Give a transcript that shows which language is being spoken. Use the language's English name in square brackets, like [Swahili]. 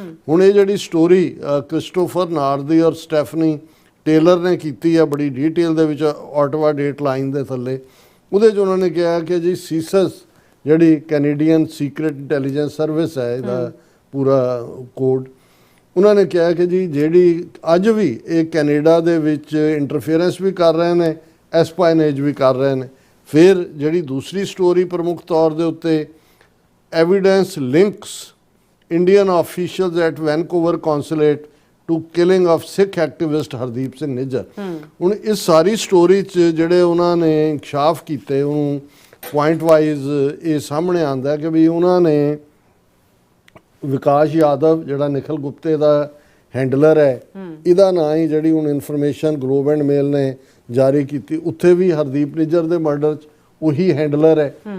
[Punjabi] ਹੁਣ ਇਹ ਜਿਹੜੀ ਸਟੋਰੀ ਕ੍ਰਿਸਟੋਫਰ ਨਾਰਦੀ ਔਰ ਸਟੈਫਨੀ ਟੇਲਰ ਨੇ ਕੀਤੀ ਆ ਬੜੀ ਡੀਟੇਲ ਦੇ ਵਿੱਚ ਆਟਵਾ ਡੇਟ ਲਾਈਨ ਦੇ ਥੱਲੇ, ਉਹਦੇ 'ਚ ਉਹਨਾਂ ਨੇ ਕਿਹਾ ਕਿ ਜੀ ਸੀਸਸ ਜਿਹੜੀ ਕੈਨੇਡੀਅਨ ਸੀਕ੍ਰੇਟ ਇੰਟੈਲੀਜੈਂਸ ਸਰਵਿਸ ਹੈ, ਇਹਦਾ ਪੂਰਾ ਕੋਡ, ਉਹਨਾਂ ਨੇ ਕਿਹਾ ਕਿ ਜੀ ਜਿਹੜੀ ਅੱਜ ਵੀ ਇਹ ਕੈਨੇਡਾ ਦੇ ਵਿੱਚ ਇੰਟਰਫੇਰੈਂਸ ਵੀ ਕਰ ਰਹੇ ਨੇ, ਐਸਪਾਇਨੇਜ ਵੀ ਕਰ ਰਹੇ ਨੇ। ਫਿਰ ਜਿਹੜੀ ਦੂਸਰੀ ਸਟੋਰੀ ਪ੍ਰਮੁੱਖ ਤੌਰ ਦੇ ਉੱਤੇ [English] evidence links Indian officials at Vancouver consulate to killing of Sikh activist Hardeep Singh Nijjar. [Punjabi] ਹੁਣ ਇਸ ਸਾਰੀ ਸਟੋਰੀ 'ਚ ਜਿਹੜੇ ਉਹਨਾਂ ਨੇ ਇਨਕਸ਼ਾਫ ਕੀਤੇ, ਉਹਨੂੰ ਪੁਆਇੰਟ ਵਾਈਜ਼ ਇਹ ਸਾਹਮਣੇ ਆਉਂਦਾ ਕਿ ਵੀ ਉਹਨਾਂ ਨੇ ਵਿਕਾਸ ਯਾਦਵ ਜਿਹੜਾ ਨਿਖਿਲ ਗੁਪਤੇ ਦਾ ਹੈਂਡਲਰ ਹੈ, ਇਹਦਾ ਨਾਂ ਹੀ ਜਿਹੜੀ ਹੁਣ ਇਨਫੋਰਮੇਸ਼ਨ ਗਲੋਬ ਐਂਡ ਮੇਲ ਨੇ ਜਾਰੀ ਕੀਤੀ, ਉੱਥੇ ਵੀ ਹਰਦੀਪ ਨਿੱਜਰ ਦੇ ਮਰਡਰ 'ਚ ਉਹੀ ਹੈਂਡਲਰ ਹੈ।